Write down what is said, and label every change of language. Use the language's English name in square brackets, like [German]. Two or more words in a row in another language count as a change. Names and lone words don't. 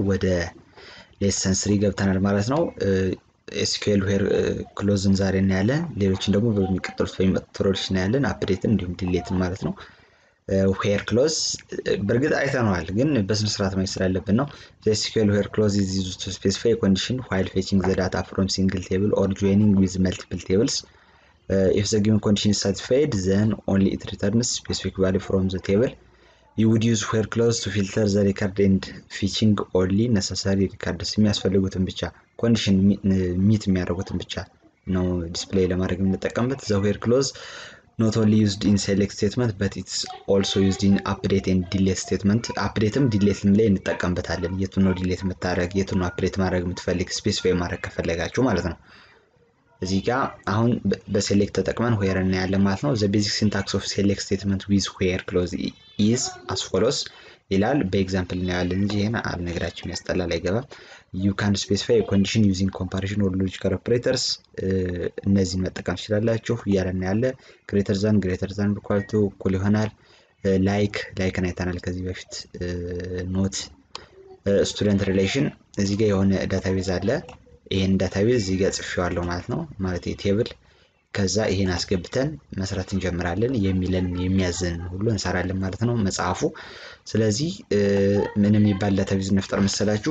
[Amharic] ወደ ሌሰን 3 ገብተናል ማለት ነው። SQL [English] where clause [Amharic] ዛሬ እናያለን። ሌሎችን ደግሞ በሚቀጥሉት ቱቶሪያሎች እናያለን። አፕዴትን እንዲሁም ዲሌትን ማለት ነው። [English] where clause [Amharic] በእርግጥ አይተነዋል፣ ግን በስነ ስርዓት ማየት ስላለብን ነው። [English] SQL where clause is used to specify a condition while fetching the data from single table or joining with multiple tables. If the given condition is satisfied, then only it returns specific value from the table. You would use where clause to filter the record and fetching only necessary records [Amharic] የሚያስፈልጉትን ብቻ ኮንዲሽን ሚት የሚያደርጉትን ብቻ ነው ዲስፕሌይ ለማድረግ የምንጠቀምበት። [English] the where clause not only used in select statement but it's also used in update and delete statement. [Amharic] updateም deleteም ላይ እንጠቀምበታለን። የቱን ነው delete የምታደርግ የቱን ነው update ማድረግ የምትፈልግ ስፔሲፋይ ማድረግ ከፈለጋችሁ ማለት ነው። እዚህ ጋር አሁን በሴሌክት ተጠቅመን where እናያለን ማለት [English] ነው። the basic syntax of select statement with where clause is as follows [Amharic] ይላል። በኤግዛምፕል እናያለን እንጂ ይሄን አልነግራችሁም፣ ያስጠላል፣ [English] አይገባም። you can specify a condition using comparison or logical operators [Amharic] እነዚህን መጠቀም ትችላላችሁ እያለን ያለ [English] greater than equal to [Amharic] እኩል ይሆናል። ላይክን አይተናል ከዚህ በፊት። ኖት ስቱደንት ሪሌሽን እዚህ ጋር የሆነ ዳታቤዝ አለ። ይሄን ዳታቤዝ እዚህ ጋር ጽፌዋለሁ ማለት ነው። ማለት ቴብል ከዛ ይሄን አስገብተን መስራት እንጀምራለን። የሚያዘን ሁሉ እንሰራለን ማለት ነው መጽሐፉ። ስለዚህ ምን የሚባል ዳታቤዝ እንፍጠር መሰላችሁ?